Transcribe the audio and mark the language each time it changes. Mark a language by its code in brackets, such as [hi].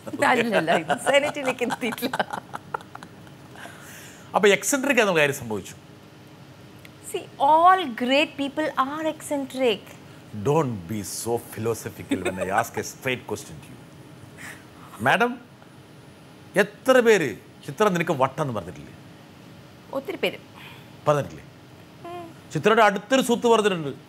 [ml] അല്ലല്ല, ഇൻസാനിറ്റിയിലേക്ക് എത്തിയിട്ടില്ല. അപ്പോൾ എക്സെൻട്രിക് എന്ന കാര്യം സംഭവിച്ചു. [en] See, all great people are eccentric. Don't be so philosophical when I ask a straight question to you. [ml] Madam, എത്ര പേര് ചിത്ര നിനക്ക് വട്ടെന്ന് പറഞ്ഞിട്ടില്ലേ? ഒത്തിരി പേര് പറഞ്ഞിട്ടില്ലേ? ചിത്രയുടെ അടുത്തൊരു സുഹൃത്ത് പറഞ്ഞിട്ടുണ്ട്.